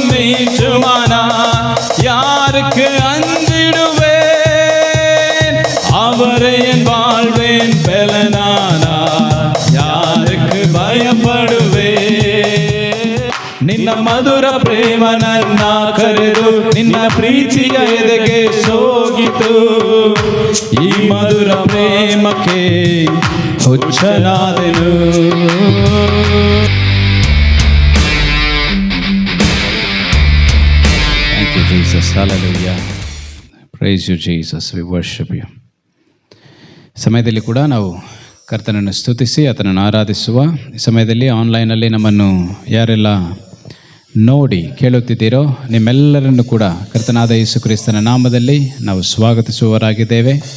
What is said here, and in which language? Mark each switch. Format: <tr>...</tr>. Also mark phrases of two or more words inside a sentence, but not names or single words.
<ta>நீச்சுமானா யாருக்கு அஞ்சிடுவேன்? அவரை என் வாழ்வேன் பெலனானா யாருக்கு பயப்படுவேன்?</ta> <kn>ನಿನ್ನ ಮಧುರ ಪ್ರೇಮ ನನ್ನ ಕರೆದು ನಿನ್ನ ಪ್ರೀತಿಯ ಎದೆಗೆ ಸೋಗಿತು. ಈ ಮಧುರ ಪ್ರೇಮಕ್ಕೆ ಹುಚ್ಚನಾದೆನು.</kn> <en>Thank you Jesus. Hallelujah. Praise you Jesus. We worship you.</en> <kn>ಸಮಯದಲ್ಲಿ ಕೂಡ ನಾವು ಕರ್ತನನ್ನು ಸ್ತುತಿಸಿ ಆತನನ್ನು ಆರಾಧಿಸುವ ಈ ಸಮಯದಲ್ಲಿ ಆನ್ಲೈನಲ್ಲಿ ನಮ್ಮನ್ನು ಯಾರೆಲ್ಲ ನೋಡಿ ಕೇಳುತ್ತಿದ್ದೀರೋ ನಿಮ್ಮೆಲ್ಲರನ್ನು ಕೂಡ ಕರ್ತನಾದ ಯೇಸು ಕ್ರಿಸ್ತನ ನಾಮದಲ್ಲಿ ನಾವು ಸ್ವಾಗತಿಸುವವರಾಗಿದ್ದೇವೆ.</kn>